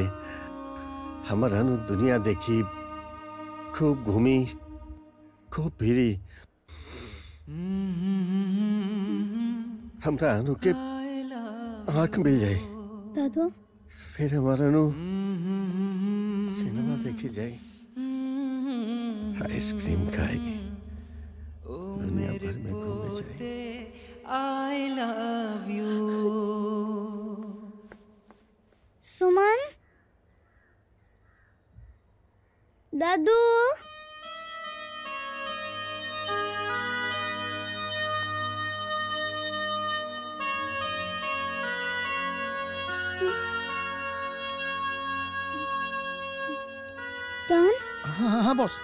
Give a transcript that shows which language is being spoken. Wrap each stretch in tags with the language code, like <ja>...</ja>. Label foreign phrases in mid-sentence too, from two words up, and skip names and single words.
<bho>हमर हनु दुनिया देखी, खूब घूमी, खूब फिरी, हमरा हनु के आंख मिल जाए। दादू फिर हमारा हनु सिनेमा देखी जाए, आइसक्रीम खाई, दुनिया भर में घूमे जाए।</bho> <en>I love you.</en> <bho>सुमन, दादू हाँ बॉस।</bho>